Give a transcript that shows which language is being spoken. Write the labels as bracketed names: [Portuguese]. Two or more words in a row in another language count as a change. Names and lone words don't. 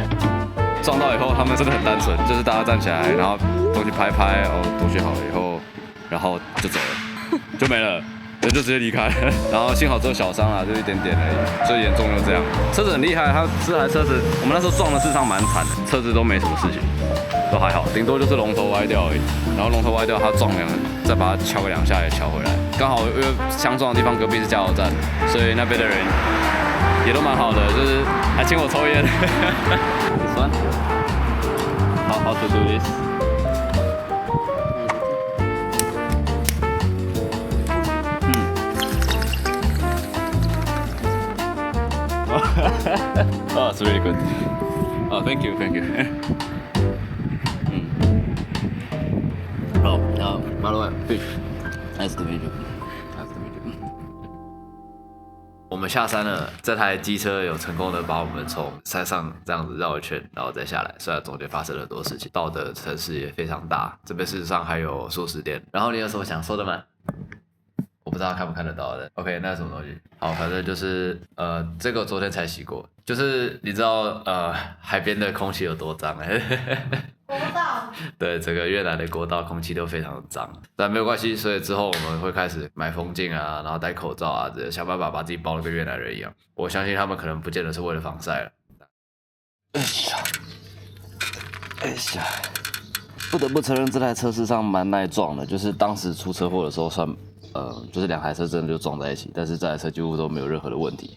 [Chinese] 撞到以後，他們真的很單純，就是大家站起來，然後東西拍拍，哦，東西好了以後，然後就走了，就沒了。人就直接離開了，然後幸好只有小傷啊，就一點點而已，最嚴重就這樣。車子很厲害，它這台車子我們那時候撞的事實上蠻慘的，車子都沒什麼事情，都還好，頂多就是龍頭歪掉而已。然後龍頭歪掉，它撞兩，再把它敲個2下也敲回來。剛好因為相撞的地方隔壁是加油站，所以那邊的人也都蠻好的，就是還請我抽菸。酸，好 [English] to do this。Oh, it's really good. Oh, thank you. Oh, by the way, fish. Nice to meet you. [Chinese] 我們下山了，這台機車有成功的把我們從山上這樣子繞一圈，然後再下來。雖然中間發生了很多事情，到的城市也非常大，這邊事實上還有素食店。然後你有什麼想說的嗎？我不知道看不看得到的。OK， 那是什麼東西？好，反正就是這個我昨天才洗過。就是你知道海邊的空氣有多髒？我不知道。對，整個越南的國道空氣都非常的髒，但沒有關係。所以之後我們會開始買風鏡啊，然後戴口罩啊，想辦法把自己包得跟越南人一樣。我相信他們可能不見得是為了防曬了。哎呀， 不得不承認這台車事實上蠻耐撞的，就是當時出車禍的時候算，就是2台車真的就撞在一起，但是這台車幾乎都沒有任何的問題。